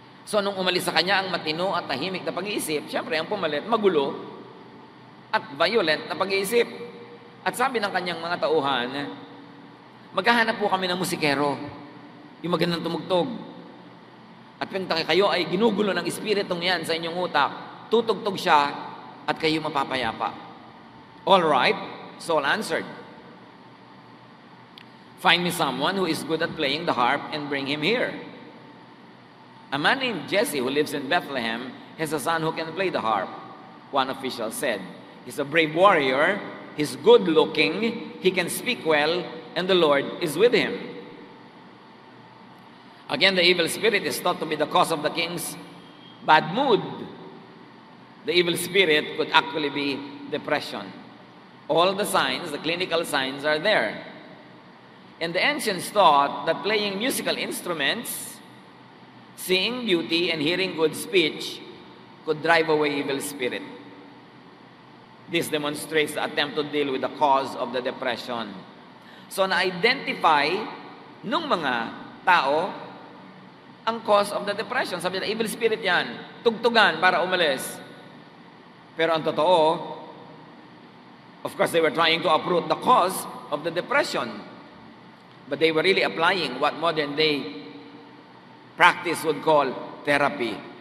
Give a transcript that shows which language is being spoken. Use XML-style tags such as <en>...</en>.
<tl>So nung umalis sa kanya ang matino at tahimik na pag-iisip, syempre ang pumalit, magulo at violent na pag-iisip. At sabi ng kanyang mga tauhan, maghahanap po kami ng musikero, yung magandang tumugtog. At pag kayo ay ginugulo ng espiritong yan sa inyong utak, tutugtog siya at kayo mapapayapa.</tl> <en>All right, Saul answered, find me someone who is good at playing the harp and bring him here. A man named Jesse who lives in Bethlehem has a son who can play the harp, one official said. He's a brave warrior, he's good-looking, he can speak well, and the Lord is with him. Again, the evil spirit is thought to be the cause of the king's bad mood. The evil spirit could actually be depression. All the signs, the clinical signs are there. And the ancients thought that playing musical instruments, seeing beauty, and hearing good speech could drive away evil spirit. This demonstrates the attempt to deal with the cause of the depression.</en> <tl>So na-identify nung mga tao ang</tl> <en>cause of the depression.</en> <tl>Sabi na, evil spirit yan. Tugtugan para umalis. Pero ang totoo,</tl> <en>of course, they were trying to uproot the cause of the depression. But they were really applying what modern day practice would call therapy.</en>